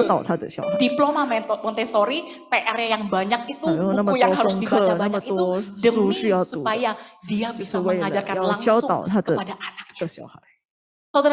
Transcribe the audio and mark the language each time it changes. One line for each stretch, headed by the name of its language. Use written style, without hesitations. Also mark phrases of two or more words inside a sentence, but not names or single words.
Chinese: 他的小孩。
Indonesian: diploma Montessori, PR-nya yang banyak itu,
Chinese: 还有那么
Indonesian: buku yang
Chinese: 多
Indonesian: harus
Chinese: 功
Indonesian: dibaca
Chinese: 课，那么
Indonesian: banyak itu
Chinese: 多书
Indonesian: demi
Chinese: 需要读的，
Indonesian: supaya dia
Chinese: 就
Indonesian: bisa
Chinese: 是为了
Indonesian: mengajarkan
Chinese: 要教
Indonesian: langsung
Chinese: 导他的
Indonesian: kepada anaknya.
Chinese: 这个小孩。